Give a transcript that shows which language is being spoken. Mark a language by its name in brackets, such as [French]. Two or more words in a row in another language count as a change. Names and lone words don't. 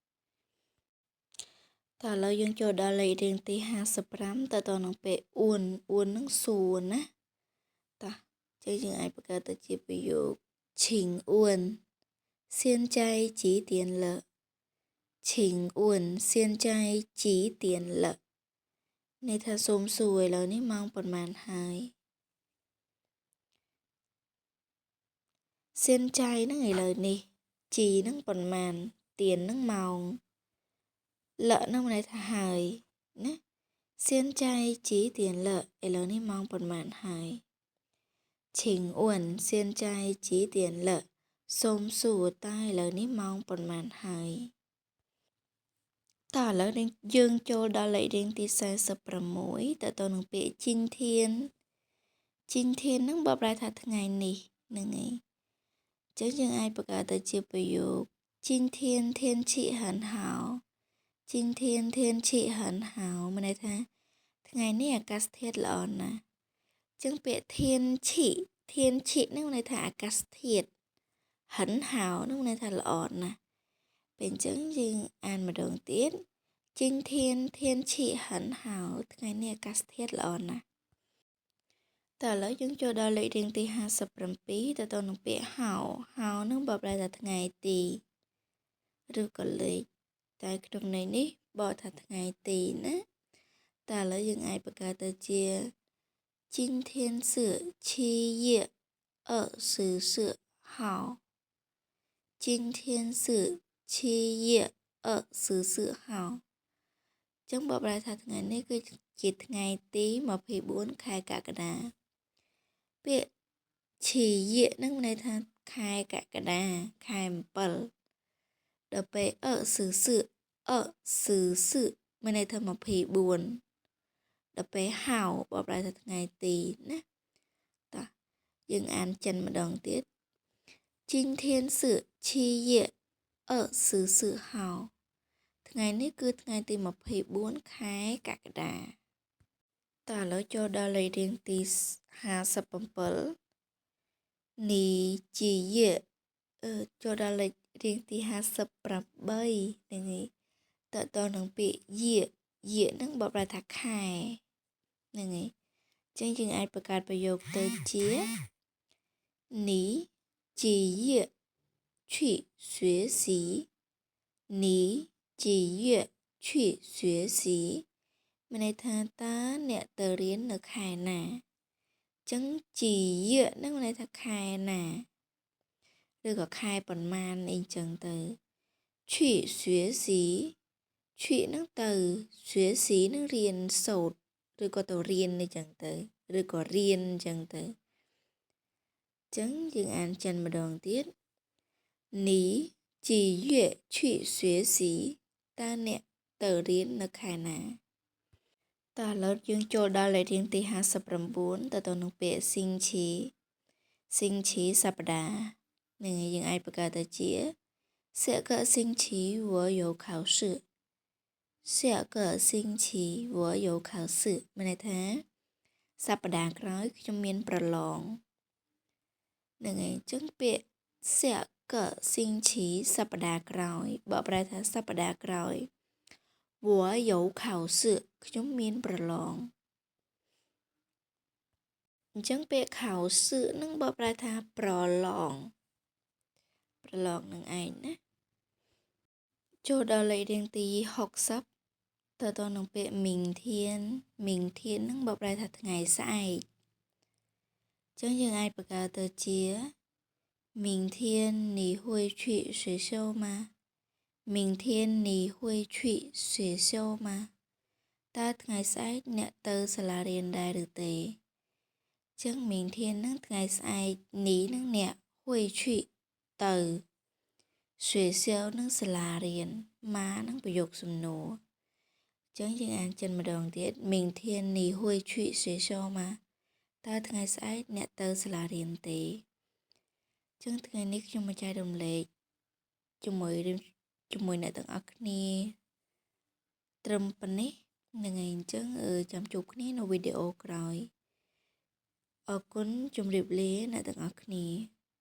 [Khmer] តើឥឡូវយើងចូលដល់លេខរៀងទី55តនឹងពាក្យអួនហ្នឹងសួរណាតោះចឹងយើងអាចបង្កើតទៅជាប្រយោគ [Chinese] 请问现在几点了请问现在几点了 [Khmer] ន័យថាសូមសួរឥឡូវនេះម៉ោងប៉ុន្មានហើយ សៀនចៃហ្នឹងឥឡូវនេះជីហ្នឹងប៉ុន្មានទៀនហ្នឹងម៉ោងលៈហ្នឹងន័យថាហើយណា [Chinese] 现在几点了 [Khmer] ឥឡូវនេះម៉ោងប៉ុន្មានហើយ [Chinese] 请问现在几点了 [Khmer] សូមសួរតើឥឡូវនេះម៉ោងប៉ុន្មានហើយ តើឥឡូវយើងចូលដល់លេខរៀងទី46ទៅនឹងពាក្យជីនធានហ្នឹងបកប្រែថាថ្ងៃនេះហ្នឹងឯងចឹងយើងអាចបង្កើតទៅជាប្រយោគ [Chinese] 今天天气很好今天天气很好 [Khmer] មានន័យថាថ្ងៃនេះអាកាសធាតុល្អណាស់ចឹងពាក្យធានឈី ហ្នឹងមានន័យថាអាកាសធាតុ [Chinese] 很好 [Khmer] ហ្នឹងមានន័យថាល្អណាស់ពេលអញ្ចឹងយើងអានម្ដង ទៀត [Chinese] 今天天气很好 [Khmer] ថ្ងៃនេះអាកាសធាតុល្អណាស់តើឥឡូវយើងចូលដល់លេខរៀងទី57ទៅនឹងពាក្យហៅហ្នឹងបកប្រែថាថ្ងៃទីឬក៏លេខតែក្នុងន័យនេះបកថាថ្ងៃទីណាតើឥឡូវយើងអាចបង្កើតទៅជា [Chinese] 今天是7月24号今天是7月24号 [Khmer] ចឹងបកប្រែថាថ្ងៃនេះគឺជាថ្ងៃទី24ខែកក្កដាពាក្យឈីយៈនឹងមានន័យថាខែកក្កដាខែ7ដល់ពេលសឺសឺ មានន័យថា24ដល់ពេលហៅបកប្រែថាថ្ងៃទីណាតោះយើងអានចិនម្ដងទៀត [Chinese] 今天是7月24号 [Khmer] ថ្ងៃនេះគឺថ្ងៃទី24ខែកក្កដាតើឥ ឡូវចូលដល់លេខរៀងទី57 [Chinese] 你几月 [Khmer] ចូលដល់លេខរៀងទី58ហ្នឹងហើយតើតនឹងពាក្យយៈហ្នឹងបកប្រែថាខែហ្នឹងហើយចឹងយើងអាចបង្កើតប្រយោគទៅជានី [Chinese] 几月去学习你几月去学 [Khmer] 习មានន័យថាតើអ្នកទៅរៀននៅខែណាចឹងជីយៈហ្នឹងមានន័យថាខែណាឬក៏ខែប៉ុន្មានអីចឹងទៅ [Chinese] 去学习 [Khmer] 去ហ្នឹងទៅ学习ហ្នឹង រៀនសូត្រឬក៏ទៅរៀនអីចឹងទៅឬក៏រៀនអញ្ចឹងទៅចឹងយើងអានចិនម្ដងទៀត [Chinese] 你几月去 [Khmer] 学习តើអ្នកទៅរៀននៅខែណាតើឥឡូវយើងចូលដល់លេខរៀងទី59ទៅនឹងពាក្យ ស៊ីងឈីសប្តាហ៍នឹងយើងអាចបង្កើតទៅជា [Chinese] 下个星期我有考试下个星期我有考试 [Khmer] មានន័យថាសប្តាហ៍ក្រោយខ្ញុំមានប្រឡងហ្នឹងហើយចឹងពាក្យ [Chinese] 下个星期 [Khmer] សប្តាហ៍ក្រោយបកប្រែថាសប្តាហ៍ក្រោយ [Chinese] 我有考试 [Khmer] ខ្ញុំមានប្រឡង អញ្ចឹងពាក្យ考试នឹងបកប្រែថាប្រឡងនឹងឯងណាចូលដល់លេខរៀងទី60ទៅនឹងពាក្យមីងធាននឹងបកប្រែថាថ្ងៃស្អែកចឹ ងយើងអាចបង្កើតទៅជា [Chinese] 明天你会去学校吗明天你会去学校吗 [Khmer] តើថ្ងៃស្អែកអ្នកទៅសា លារៀនដែរឬទេចឹង明天នឹងថ្ងៃស្អែកនេះនឹងអ្នក [Chinese] 会去 [Khmer] ទៅ学校នឹងសាលារៀនម៉ានឹងប្រយោគសំណួរចឹងយើងអានចិនម្ដងទៀត [Chinese] 明天你会去学校吗 [Khmer] តើថ្ងៃស្អែកអ្នកទៅសាលារៀនទេចឹងថ្ងៃនេះខ្ញុំមកចែករំលែកជាមួយអ្នកទាំងអស់គ្នាត្រឹមប៉ុណ្ណេះហ្នឹងហើយអញ្ចឹងចាំជួបគ្នានៅវីដេអូក្រោយអរគុណជម្រាបលាអ្នកទាំងអស់គ្នា